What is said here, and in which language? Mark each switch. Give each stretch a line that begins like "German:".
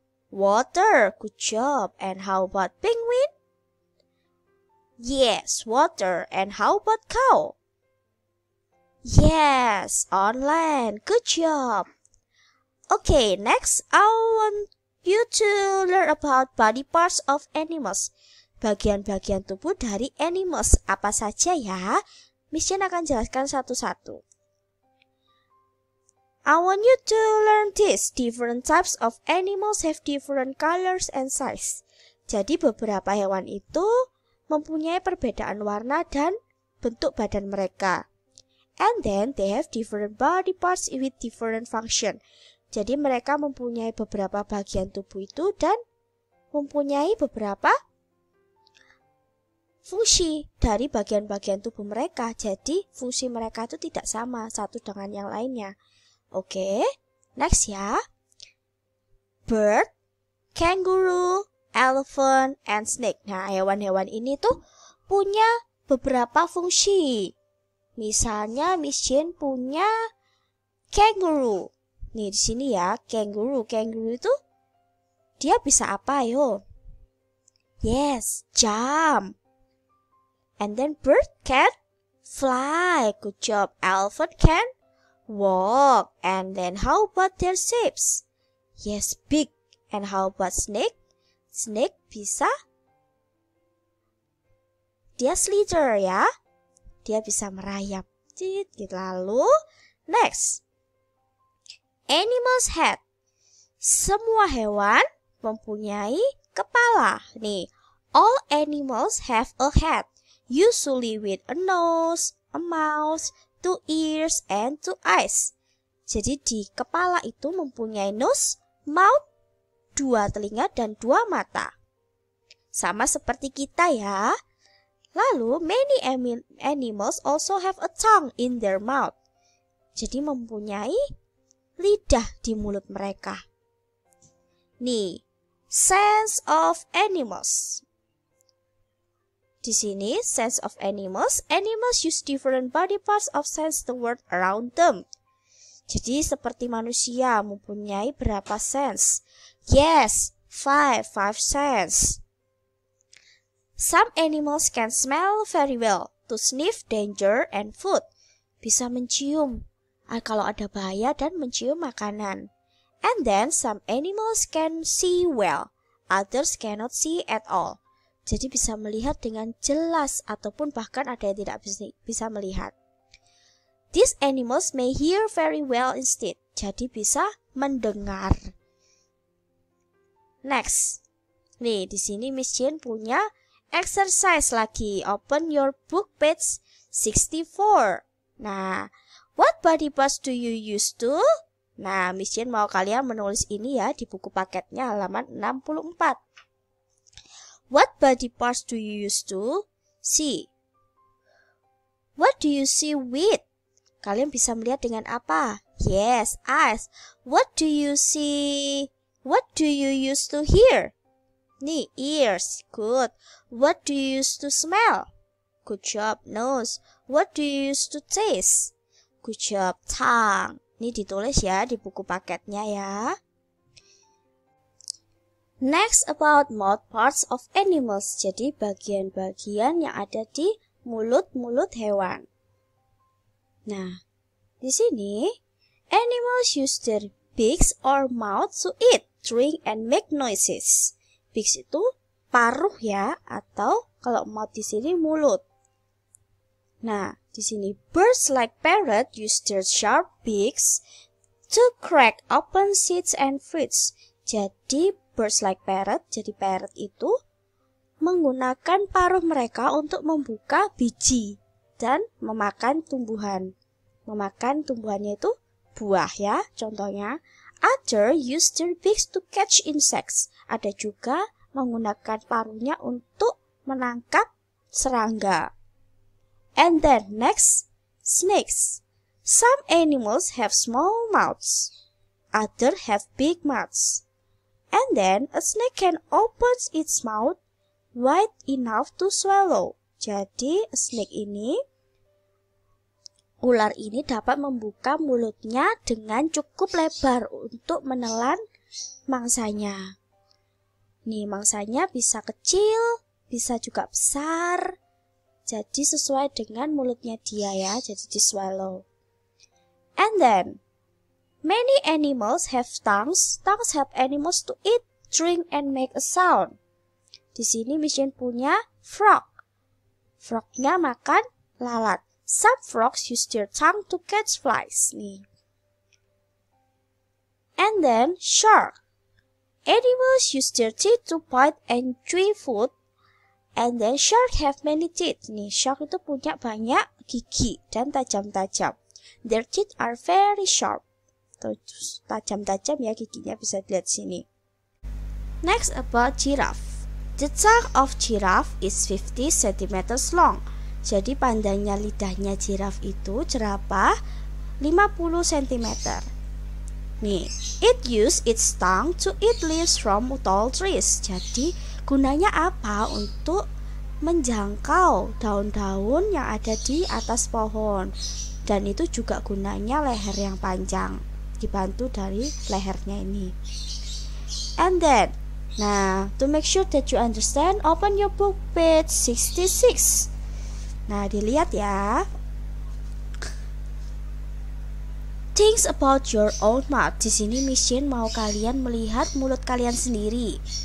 English: Water. Good job. And how about penguin? Yes, water. And how about cow? Yes, on land. Good job. Okay, next I want you to learn about body parts of animals.
Indonesian: Bagian-bagian tubuh dari animals apa saja ya? Miss Jen akan jelaskan satu-satu.
English: I want you to learn this. Different types of animals have different colors and size.
Indonesian: Jadi beberapa hewan itu mempunyai perbedaan warna dan bentuk badan mereka.
English: And then they have different body parts with different function.
Indonesian: Jadi mereka mempunyai beberapa bagian tubuh itu dan mempunyai beberapa fungsi dari bagian-bagian tubuh mereka. Jadi fungsi mereka itu tidak sama satu dengan yang lainnya. Oke, next ya.
English: Bird, kangaroo, elephant, and snake.
Indonesian: Nah, hewan-hewan ini tuh punya beberapa fungsi. Misalnya Miss Jane punya kangaroo. Nih di sini ya, kangaroo. Kangaroo itu dia bisa apa yo?
English: Yes, jump. And then bird can fly. Good job. Elephant can walk. And then how about their shapes? Yes, big. And how about snake? Snake
Indonesian: bisa dia
English: slither ya.
Indonesian: Dia bisa merayap. Lalu next. Animals head. Semua hewan mempunyai kepala.
English: Nih, all animals have a head. Usually with a nose, a mouth, 2 ears, and 2 eyes.
Indonesian: Jadi di kepala itu mempunyai nose, mouth, 2 telinga, dan 2 mata. Sama seperti kita ya.
English: Lalu, many animals also have a tongue in their mouth.
Indonesian: Jadi mempunyai lidah di mulut mereka.
English: Nih, sense of animals. Di sini, sense of animals. Animals use different body parts of sense the world around them.
Indonesian: Jadi seperti manusia mempunyai berapa sense?
English: Yes, 5 sense. Some animals can smell very well to sniff danger and food.
Indonesian: Bisa mencium kalau ada bahaya dan mencium makanan.
English: And then some animals can see well, others cannot see at all.
Indonesian: Jadi bisa melihat dengan jelas ataupun bahkan ada yang tidak bisa melihat.
English: These animals may hear very well instead.
Indonesian: Jadi bisa mendengar. Next. Nih, di sini Miss Jane punya exercise lagi.
English: Open your book page 64. Nah, what body parts do you use to?
Indonesian: Nah, Miss Jane mau kalian menulis ini ya di buku paketnya halaman 64.
English: What body parts do you use to see? What do you see with?
Indonesian: Kalian bisa melihat dengan apa?
English: Yes, eyes. What do you see? What do you use to hear? Nih, ears. Good. What do you use to smell? Good job, nose. What do you use to taste? Good job, tongue.
Indonesian: Ini ditulis ya di buku paketnya ya.
English: Next about mouth parts of animals.
Indonesian: Jadi bagian-bagian yang ada di mulut-mulut hewan.
English: Nah, di sini animals use their beaks or mouth to eat, drink, and make noises.
Indonesian: Beaks itu paruh ya, atau kalau mouth di sini mulut.
English: Nah, di sini birds like parrot use their sharp beaks to crack open seeds and fruits.
Indonesian: Jadi birds like parrot, jadi parrot itu menggunakan paruh mereka untuk membuka biji dan memakan tumbuhan. Memakan tumbuhannya itu buah ya, contohnya.
English: Other use their beaks to catch insects.
Indonesian: Ada juga menggunakan paruhnya untuk menangkap serangga.
English: And then next, snakes. Some animals have small mouths. Others have big mouths. And then a snake can open its mouth wide enough to swallow.
Indonesian: Jadi snake ini, ular ini dapat membuka mulutnya dengan cukup lebar untuk menelan mangsanya. Nih, mangsanya bisa kecil, bisa juga besar. Jadi sesuai dengan mulutnya dia ya, jadi di swallow.
English: And then, many animals have tongues. Tongues help animals to eat, drink, and make a sound.
Indonesian: Di sini Miss Jane punya frog. Frognya makan lalat.
English: Some frogs use their tongue to catch flies. Nih. And then shark. Animals use their teeth to bite and chew food. And then shark have many teeth.
Indonesian: Nih, shark itu punya banyak gigi dan tajam-tajam.
English: Their teeth are very sharp.
Indonesian: tajam-tajam ya giginya, bisa dilihat sini.
English: Next about giraffe. The tongue of giraffe is 50 cm long.
Indonesian: Jadi panjangnya lidahnya giraffe itu jerapah 50 cm.
English: Nih, it use its tongue to eat leaves from tall trees.
Indonesian: Jadi gunanya apa? Untuk menjangkau daun-daun yang ada di atas pohon. Dan itu juga gunanya leher yang panjang, dibantu dari lehernya ini.
English: And then, nah, to make sure that you understand, open your book page 66.
Indonesian: Nah, dilihat ya.
English: Things about your own mouth.
Indonesian: Di sini Miss Jane mau kalian melihat mulut kalian sendiri.